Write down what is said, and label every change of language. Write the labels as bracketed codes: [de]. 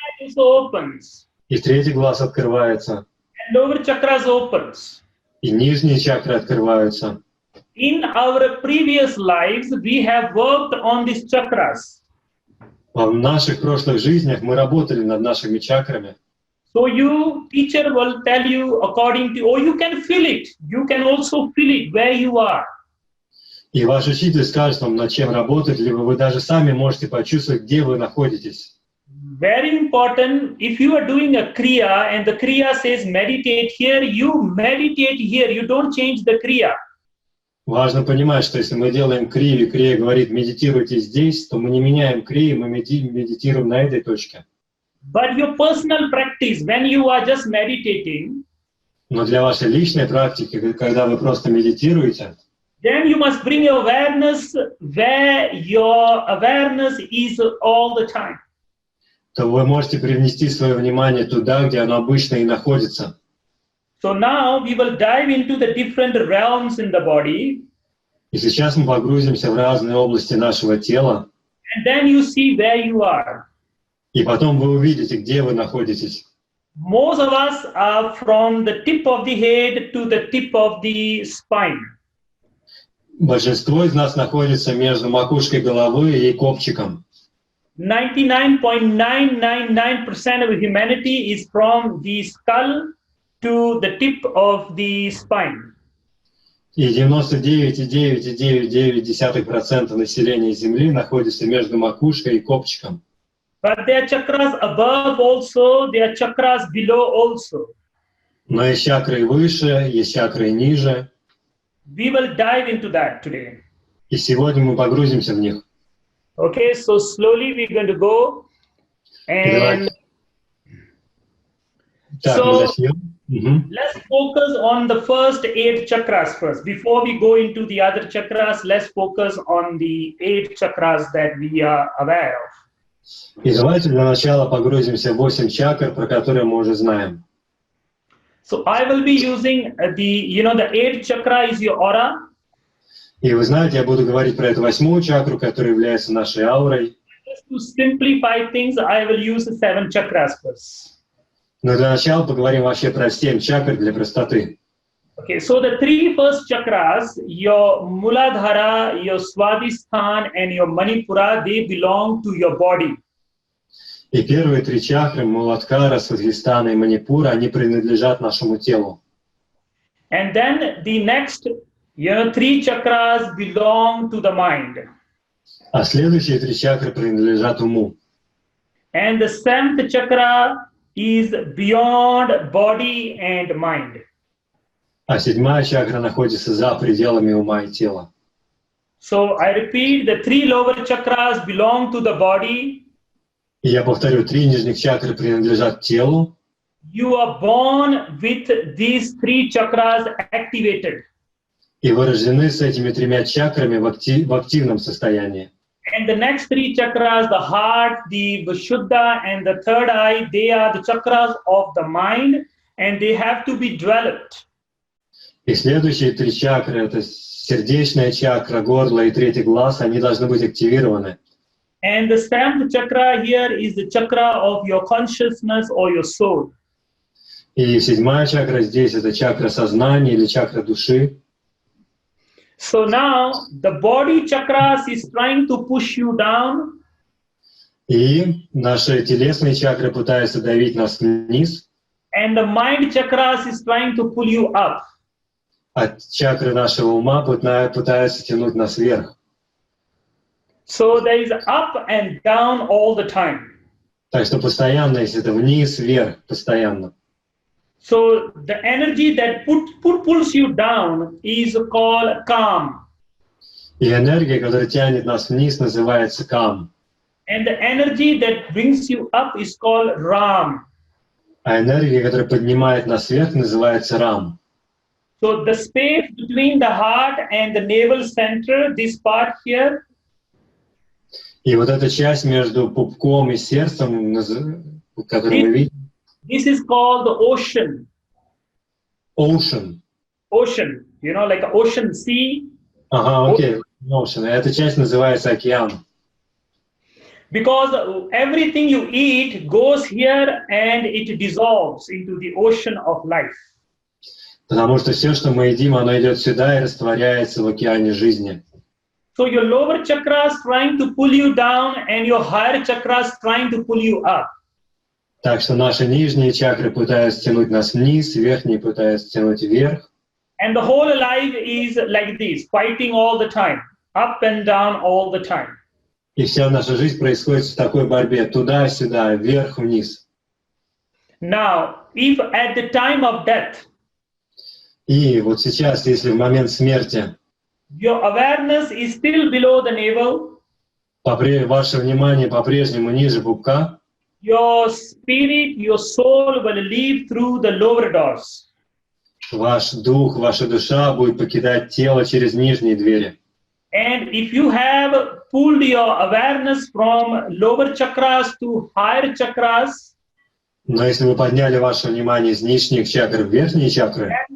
[en] This also opens. [ru] и третий глаз открывается, [en] And lower chakras opens. [ru] и нижние чакры открываются. [en] In our previous lives, we have worked on these chakras. [ru] В наших прошлых жизнях мы работали над нашими чакрами. [en] So teacher will tell you according to, or you can feel it. You can also feel it where you are. [ru] И ваш учитель скажет вам, над чем работать, либо вы даже сами можете почувствовать, где вы находитесь. [en] Very important, if you are doing a kriya and the kriya says meditate here, you meditate here. You don't change the kriya. [ru] Важно понимать, что если мы делаем крию, и крия говорит «медитируйте здесь», то мы не меняем крию, мы медитируем на этой точке. [en] But your personal practice, when you are just meditating, [ru] Но для вашей личной практики, когда вы просто медитируете, [en] then you must bring your awareness where your awareness is all the time. [ru] то вы можете привнести свое внимание туда, где оно обычно и находится. [en] So now we will dive into the different realms in the body. [ru] И сейчас мы погрузимся в разные области нашего тела, [en] And then you see where you are. [ru] и потом вы увидите, где вы находитесь. [en] Most of us are from the tip of the head to the tip of the spine. [ru] Большинство из нас находится между макушкой головы и копчиком. [en] 99.999% of humanity is from the skull to the tip of the spine. [ru] И 99,999% населения Земли находится между макушкой и копчиком. [en] But there are chakras above also, there are chakras below also. [ru] Но есть чакры выше, есть чакры ниже. [en] We will dive into that today. [ru] И сегодня мы погрузимся в них. [en] Okay, so slowly we're going to go. And [ru] так, [en] so [ru] мы начнем. [en] let's focus on the first 8 chakras first. Before we go into the other chakras, let's focus on the 8 chakras that we are aware of. [ru] И давайте для начала погрузимся в 8 чакр, про которые мы уже знаем. [en] So I will be using the eighth chakra is your aura. [ru] И вы знаете, я буду говорить про эту 8-ю чакру, которая является нашей аурой. [en] Just to simplify things, I will use the 7 chakras first. [ru] Но для начала поговорим вообще про 7 чакр для простоты. [en] Okay, so the 3 first chakras, your Muladhara, your Swadhisthana, and your Manipura, they belong to your body. [ru] И первые 3 чакры, Муладхара, Свадхистана и Манипура, они принадлежат нашему телу. [en] And then the next, 3 chakras belong to the mind. [ru] А следующие 3 чакры принадлежат уму. [en] And the 7th chakra is beyond body and mind. [ru] А 7-я чакра находится за пределами ума и тела. [en] So I repeat, the 3 lower chakras belong to the body. [ru] И я повторю, 3 нижних чакры принадлежат телу. [en] You are born with these 3 chakras activated. [ru] И вы рождены с этими 3 чакрами в активном состоянии. [en] And the next 3 chakras, the heart, the Vishuddha, and the third eye, they are the chakras of the mind, and they have to be developed. [ru] И следующие 3 чакры, это сердечная чакра, горло и 3-й глаз, они должны быть активированы. [en] And the 7th chakra here is the chakra of your consciousness or your soul. [ru] И 7-я чакра здесь, это чакра сознания или чакра души. [en] So now the body chakras is trying to push you down. [ru] И наши телесные чакры пытаются давить нас вниз. [en] And the mind chakras is trying to pull you up. [ru] А чакры нашего ума пытаются тянуть нас вверх. [en] So there is up and down all the time. [ru] Так что постоянно, если это вниз, вверх, постоянно. [en] So the energy that pulls you down is called calm. [ru] И энергия, которая тянет нас вниз, называется кам. [en] And the energy that brings you up is called ram. [ru] А энергия, которая поднимает нас вверх, называется рам. [en] So the space between the heart and the navel center, this part here, [ru] И вот эта часть между пупком и сердцем, которую мы видим, [en] this is called the ocean. ocean. Ocean, like an ocean sea. [ru] Ага, окей, ocean. Эта часть называется океан. [en] Because everything you eat goes here and it dissolves into the ocean of life. [ru] Потому что все, что мы едим, оно идет сюда и растворяется в океане жизни. [en] So your lower chakras trying to pull you down and your higher chakras trying to pull you up. [ru] Так что наши нижние чакры пытаются тянуть нас вниз, верхние пытаются тянуть вверх. [en] And the whole life is like this, fighting all the time, up and down all the time. [ru] И вся наша жизнь происходит в такой борьбе, туда-сюда, вверх-вниз. [en] Now, if at the time of death, [ru] И вот сейчас, если в момент смерти [en] your awareness is still below the navel, [ru] ваше внимание по-прежнему ниже пупка, [en] your spirit, your soul will leave through the lower doors. [ru] ваш дух, ваша душа будет покидать тело через нижние двери. [en] And if you have pulled your awareness from lower chakras to higher chakras, [ru] Но если вы подняли ваше внимание из нижних чакр в верхние чакры,